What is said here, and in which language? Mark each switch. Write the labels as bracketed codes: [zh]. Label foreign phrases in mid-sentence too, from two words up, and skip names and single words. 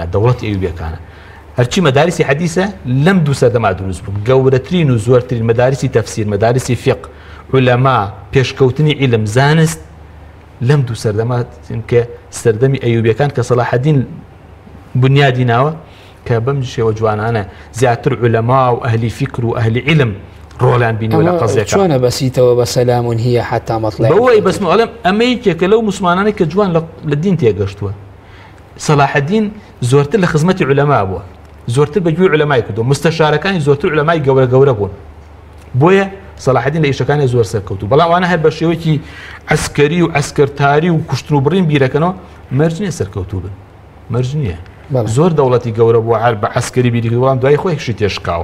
[ckb] دەوڵەتی ئەیوبیەکانە هەرچی مەدارسی حەدیثە لەم دوو سەردەما دروست بوو گەورەترین و زۆرترین مەدارسی تەفسیر مەدارسی فقه عولەما پێشکەوتنی عیلم زانست لەم دوو سەردەما کە سەردەمی ئەیوبیەکان کە سەلاح الدین بنیادی ناوە کە بەم شێوە جوانانە زیاتر عولەما و ئەهلی فکر و ئەهلی عیلم ڕۆڵیان بینیوە لە قەزیەکە چۆنە بەسیتەوە بە [ar] سەلامون هي حتى مطلع [ckb] بەوەی بەسمە ئەڵێم ئەمەیەکێکە لەو موسڵمانانی کە جوان لە دین تێگەشتووە سەلاح الدین زۆرتر لە خزمەتی عولەما بووە زۆرتر بەگوێی عولەمای کردو مستەشارەکانی زۆرتر عولەمای گەورە بوون بۆیە سەلاح الدین لە ئیشەکانی زۆر سەرکەوتوو بەڵام وانە هەر بە شێوەیەکی عەسکەری و عەسکەرتاری و کوشتن و بڕین بیرەکەنەوە مەرج نییە سەرکەوتوو بن مەرج نییە زۆر دەوڵەتی گەورە بووە هەر بە عەسکەری بیری بەڵام دوای خۆی شتی تێشکاوە